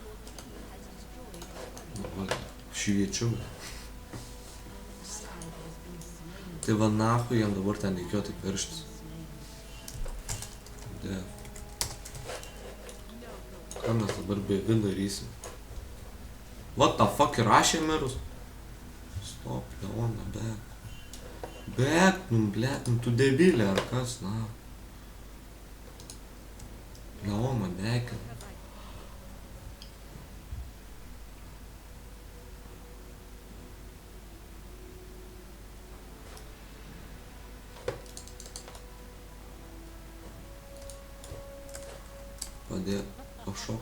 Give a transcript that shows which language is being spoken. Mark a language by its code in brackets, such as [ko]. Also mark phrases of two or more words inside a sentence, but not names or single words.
[lt] Nu, va, šviečiau. Tai va nahui jam dabar ten reikėjo taip verštis. Dėv. Ką mes dabar bevi darysim? [en] What the fuck, [lt] įrašė mirus? [en] Stop, Leona, back. Back, [lt] nu blėt, nu tu debilė, ar kas, na. [en] Leona, back. [lt] Padėt, pašok.